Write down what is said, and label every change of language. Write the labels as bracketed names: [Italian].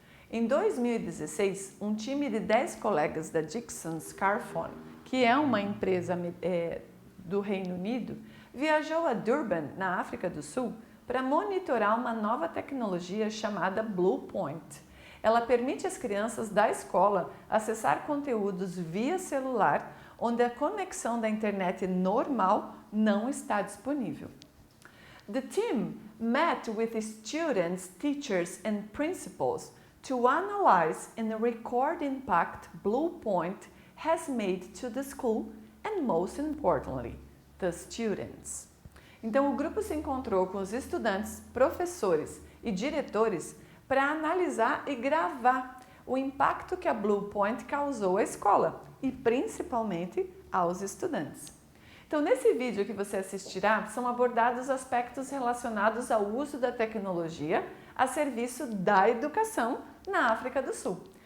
[Portuguese] Em 2016, um time de 10 colegas da Dixon's Car Phone, que é uma empresa do Reino Unido, viajou a Durban, na África do Sul, para monitorar uma nova tecnologia chamada Blue Point. Ela permite às crianças da escola acessar conteúdos via celular, onde a conexão da internet normal não está disponível. [English] The team met with students, teachers and principals to analyze and record the impact Blue Point has made to the school and, most importantly, the students. [Portuguese] Então, o grupo se encontrou com os estudantes, professores e diretores para analisar e gravar o impacto que a Blue Point causou à escola e, principalmente, aos estudantes. Então, nesse vídeo que você assistirá, são abordados aspectos relacionados ao uso da tecnologia a serviço da educação na África do Sul.